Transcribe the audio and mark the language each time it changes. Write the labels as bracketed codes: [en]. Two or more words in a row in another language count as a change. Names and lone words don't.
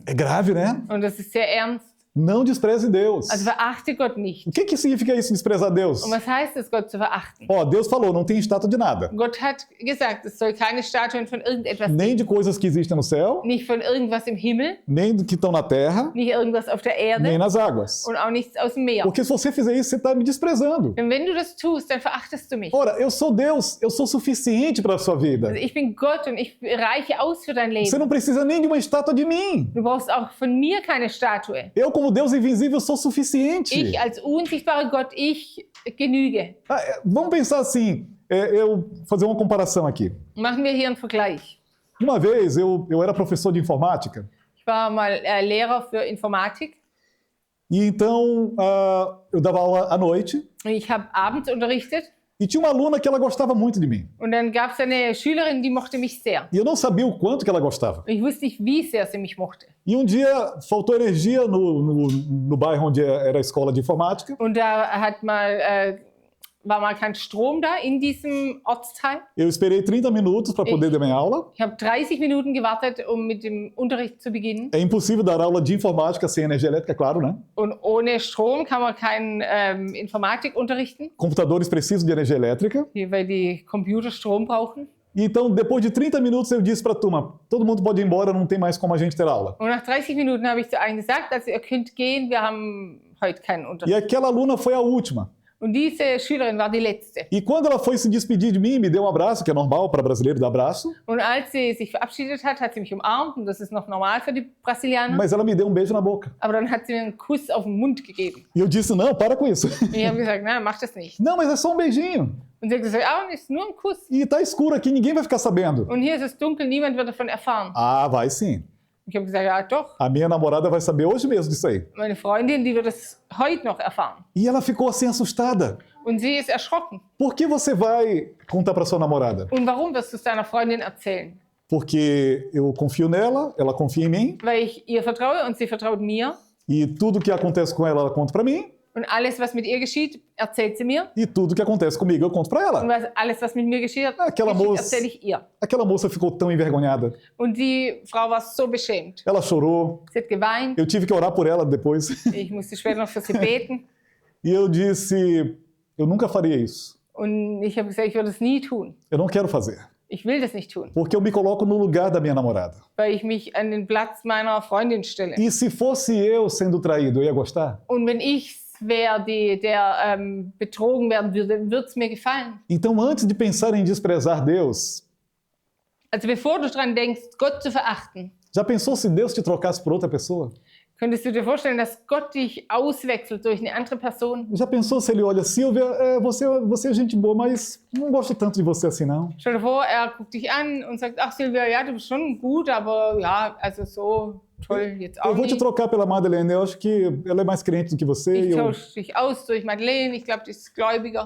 [pt] É grave, né? [de] Und das ist sehr ernst. [pt] Não despreze Deus. [de] Also verachte Gott nicht. [pt] O que significa isso, desprezar Deus? [de] Und was heißt es, Gott zu verachten? [pt] Ó, Deus falou, não tem estátua de nada. [de] Gott hat gesagt, es soll keine Statuen von irgendetwas [pt] Nem [de] geben. [pt] de coisas que existem no céu, [de] Nicht von irgendwas im Himmel, [pt] nem do que estão na terra, [de] nicht irgendwas auf der [pt] nem [de] Erde [pt] nas águas. [de] und auch nichts aus dem Meer. [pt] Porque se você fizer isso, você está me desprezando. [de] Denn wenn du das tust, dann verachtest du mich. [pt] Ora, eu sou Deus, eu sou suficiente para a sua vida. [de] Also ich bin Gott und ich reiche aus für dein [pt] Você [de] Leben. [pt] não precisa nem de uma estátua de mim. [de] Du brauchst auch von mir keine Statue. [pt] Eu, como Deus invisível, sou suficiente. [de] Ich als unsichtbarer Gott, ich genüge. [pt] Vamos pensar assim, eu fazer uma comparação aqui. [de] Machen wir hier einen Vergleich. [pt] Uma vez eu era professor de informática [de] Ich war mal Lehrer für Informatik [pt] e então eu dava aula à noite [de] und ich habe abends unterrichtet. [pt] e tinha uma aluna que ela gostava muito de mim. [de] Und dann gab es eine Schülerin, die mochte mich sehr. [pt] E eu não sabia o quanto que ela gostava. [de] Und ich wusste nicht, wie sehr sie mich mochte. [pt] E um dia faltou energia no bairro onde era a escola de informática. [de] Und da war mal kein Strom da in diesem Ortsteil. [pt] Eu esperei 30 minutos para poder dar minha aula. [de] Ich habe 30 Minuten gewartet, um mit dem Unterricht zu beginnen. [pt] É impossível dar aula de informática sem energia elétrica, claro, né? [de] Und ohne Strom kann man keine Informatik unterrichten, [pt] Computadores precisam de energia elétrica. [de] weil die Computer Strom brauchen. [pt] E então, depois de 30 minutos, eu disse para a turma, todo mundo pode ir embora, não tem mais como a gente ter aula. [de] Und nach 30 Minuten habe ich zu allen gesagt, also ihr könnt gehen, wir haben heute keinen [pt] E [de] Unterricht. [pt] aquela aluna foi a última. [de] Und diese Schülerin war die letzte. [pt] E quando ela foi se despedir de mim, me deu um abraço, que é normal para brasileiro dar abraço, [de] Und als sie sich verabschiedet hat, hat sie mich umarmt und das ist noch normal für die Brasilianer. [pt] mas ela me deu um beijo na boca. [de] Aber dann hat sie mir einen Kuss auf den Mund gegeben. [pt] E eu disse, não, para com isso. [de] Und ich habe gesagt, nein, mach das nicht. [pt] Não, mas é só um beijinho. [de] Und sie hat gesagt, ist nur ein Kuss. [pt] E tá escuro aqui, ninguém vai ficar sabendo. [de] Und hier ist es dunkel, niemand wird davon erfahren. [pt] Ah, vai sim. [de] Ich habe gesagt, ja doch. [pt] A minha namorada vai saber hoje mesmo disso aí. [de] Meine Freundin, die wird es heute noch erfahren. [pt] E ela ficou assim assustada. [de] Und sie ist erschrocken. [pt] Por que você vai contar para sua namorada? [de] Und warum wirst du es deiner Freundin erzählen? [pt] Porque eu confio nela, ela confia em mim, [de] Weil ich ihr vertraue und sie vertraut mir. [pt] e tudo que acontece com ela conta para mim, [de] Und alles, was mit ihr geschieht, erzählt sie mir. [pt] e tudo que acontece comigo eu conto para [de] Und [pt] ela. [de] alles, was mit mir geschieht, [pt] Aquela moça, [de] erzähle ich ihr. [pt] aquela moça ficou tão envergonhada. [de] Und die Frau war so beschämt. [pt] Ela chorou. [de] Sie hat geweint. [pt] Eu tive que orar por ela depois. [de] Ich musste später noch für sie beten. [pt] E eu disse, eu nunca faria isso. [de] Und ich habe gesagt, ich würde es nie tun. [pt] Eu não quero fazer. [de] Ich will das nicht tun, [pt] porque eu me coloco no lugar da minha namorada. [de] weil ich mich an den Platz meiner Freundin stelle. [pt] E se fosse eu sendo traído, eu ia gostar? [de] Und wenn ich wäre, der betrogen werden würde, würde es mir gefallen. [pt] Então, antes de pensar em desprezar Deus, [de] Also bevor du daran denkst, Gott zu verachten, [pt] já pensou se Deus te trocasse por outra pessoa? [de] könntest du dir vorstellen, dass Gott dich auswechselt durch eine andere Person? [pt] Já pensou se ele olha, Silvia, você é gente boa, mas não gosto tanto de você assim, não. [de] Stell dir vor, er guckt dich an und sagt, ach Silvia, ja, du bist schon gut, aber ja, also so toll jetzt auch [pt] Eu vou te [de] nicht. [pt] trocar pela Madeleine, eu acho que ela é mais crente do que você. [de] Ich tausche dich aus durch Madeleine, ich glaube, die ist gläubiger.